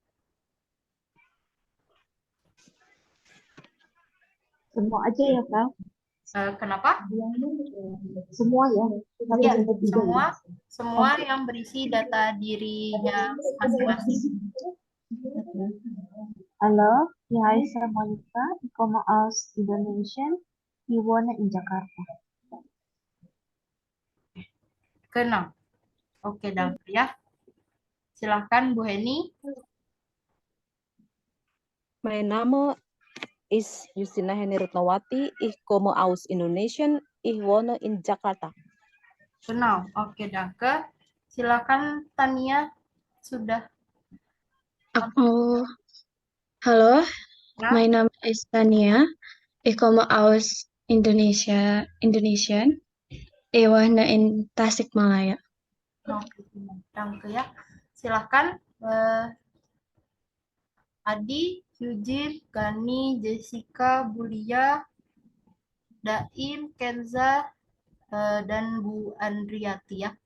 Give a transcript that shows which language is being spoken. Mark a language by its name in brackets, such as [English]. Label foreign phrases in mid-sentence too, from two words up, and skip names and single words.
[Indonesian] Semua aja ya, Kak. Kenapa? Semua ya. Ya, semua yang berisi data dirinya masing-masing. Halo, hai saya Monica, [German] ich komme aus Indonesien, ich wohne in Jakarta. [Indonesian] Keenam. Oke, dan ya. Silahkan Bu Heni. [German] Mein Name ist Justina Heni Rutnawati. Ich komme aus Indonesien. Ich wohne in Jakarta. [Indonesian] Kenal. Oke, danke. Silakan Tania. Sudah. [German] Hallo, Ja. mein Name ist Tania. Ich komme aus Indonesien. Ich wohne in Tasikmalaya. [Indonesian] Oke, danke ya. Silakan Adi, Eugene, Gani, Jessica, Bulia, Daim, Kenza, dan Bu Andriati ya.